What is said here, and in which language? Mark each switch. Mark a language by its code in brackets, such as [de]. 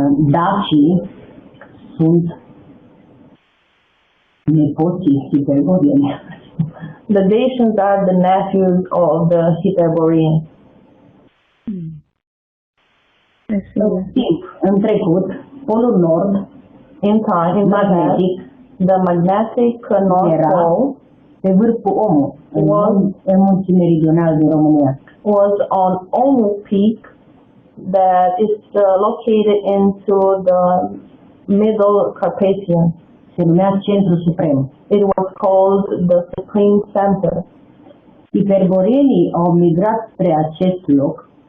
[ro] Dacii sunt nepoții Hyperboreeni. [en] The Dacians are the nephews of the Hyperboreans. [ro] În timp, în trecut, Polul Nord, [en] In time, in the past, [ro] magnetic, [en] the magnetic North [ro] era [en] Pole [ro] pe vârful Omu, în munții meridionali din România. [en] was on Omu Peak that is located into the Middle Carpathian. [ro] Se numea Centru Suprem. [en] It was called the Supreme Center. [ro] Hyperboreanii au migrat spre acest loc,